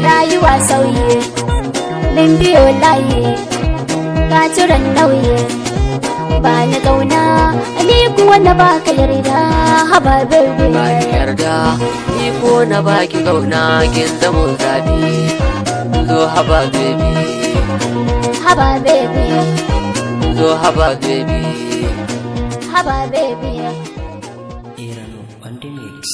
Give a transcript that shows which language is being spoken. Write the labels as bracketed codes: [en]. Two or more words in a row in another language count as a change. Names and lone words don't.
[ha] Rayuwa sauyi, min biyo layi, ka ciran nauyi. Ba ni kauna, ni kuwa na baka yarda. Haba baby. Ba ni yarda, ni ko na baki kauna, kin zamo zabi. Zo haba baby. Haba baby. Zo haba baby. Haba baby. [en] Irano on the mix.